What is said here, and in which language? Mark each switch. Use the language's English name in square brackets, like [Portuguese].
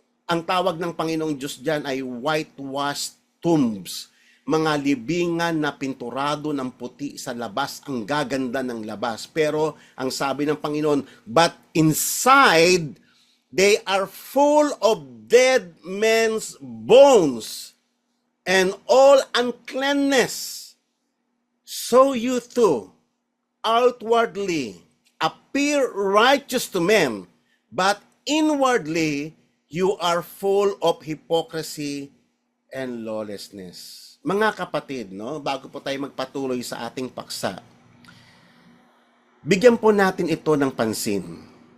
[Filipino] Ang tawag ng Panginoong Diyos dyan ay whitewashed tombs. Mga libingan na pinturado ng puti sa labas, ang gaganda ng labas. Pero ang sabi ng Panginoon, [English] but inside, they are full of dead men's bones and all uncleanness. So you too, outwardly, appear righteous to men, but inwardly, you are full of hypocrisy and lawlessness. [Filipino] Mga kapatid, bago po tayo magpatuloy sa ating paksa, bigyan po natin ito ng pansin.